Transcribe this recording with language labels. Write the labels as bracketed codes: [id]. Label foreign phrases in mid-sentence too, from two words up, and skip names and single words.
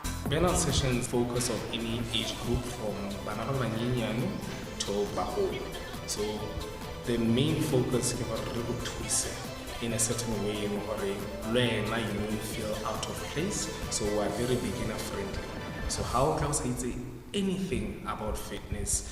[en] Panel sessions focus on any age group from [st] bana ba banyenyane [en] to baholo. So the main focus is about in a certain way in where you feel out of place. So we're very beginner friendly. So how can I say anything about fitness?